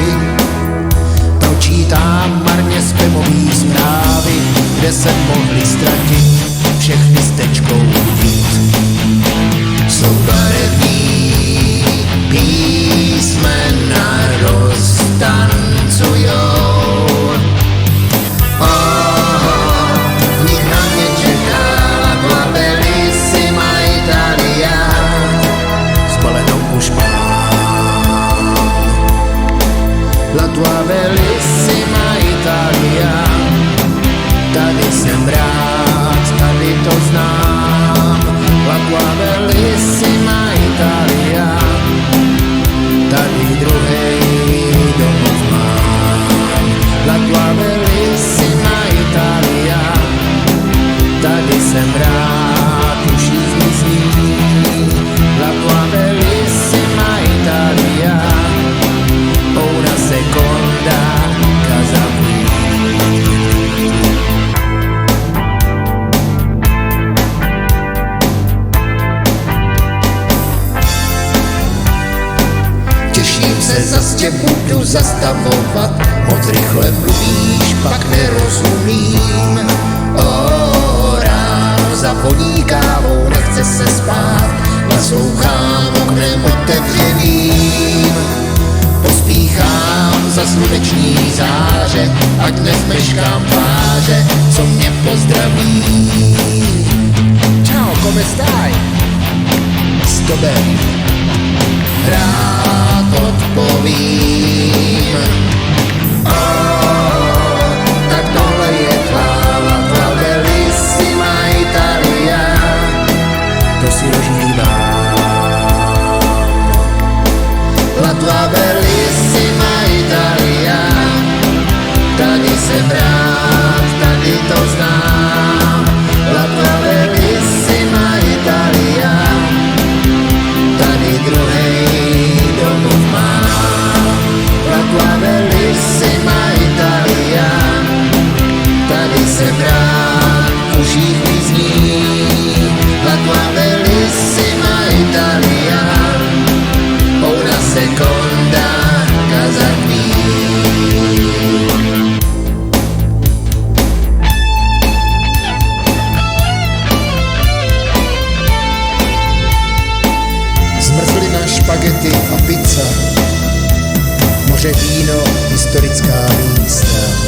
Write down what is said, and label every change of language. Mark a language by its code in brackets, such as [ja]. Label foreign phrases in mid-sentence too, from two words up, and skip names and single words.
[cs] Pročítám marně spamový zprávy, kde se mohli ztratit, všechny s tečkou být. Jsou barevní písmena roztancujou. V nich na mě čeká [it] la bellissima Italia. [cs] Zbalenou už mám. [it] La tua bellissima Italia. [cs] Tady jsem rád, tady to znám. [it] La tua bellissima Italia. [cs] Tady druhej domov mám. [it] La tua bellissima Italia. [cs] Tady jsem rád, už jí zní. [it] La tua bellissima Italia. Una seconda casa qui. [cs] Těším se, zas tě budu zastavovat, moc rychle mluvíš, pak nerozumím. Ráno zavoní kávou, nechce se spát, naslouchám oknem otevřeným. Pospíchám za sluneční záře, ať nezmeškám tváře, co mě pozdraví. Čau, [it] come stai? [cs] S tobem rád odpovím. Tak tohle je tvá bellissima Italia. To si užívám. [it] La tua bellissima Italia. [cs] Tady jsem rád, tady to znám. [it] La tua bellissima Italia. [cs] Tady druhej domov mám. [it] La tua bellissima Italia. [cs] Tady jsem rád, už jich zní. [it] La tua bellissima Italia. Una seconda casa qui. [cs] Zmrzlina, špagety a pizza, moře, víno, historická místa.